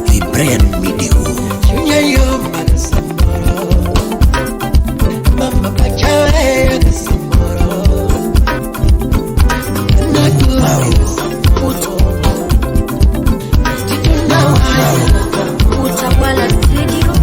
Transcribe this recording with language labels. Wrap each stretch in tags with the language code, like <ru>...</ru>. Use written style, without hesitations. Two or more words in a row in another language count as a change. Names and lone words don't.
<en>The brand video. Mama bachawe Utawala Studio.</en>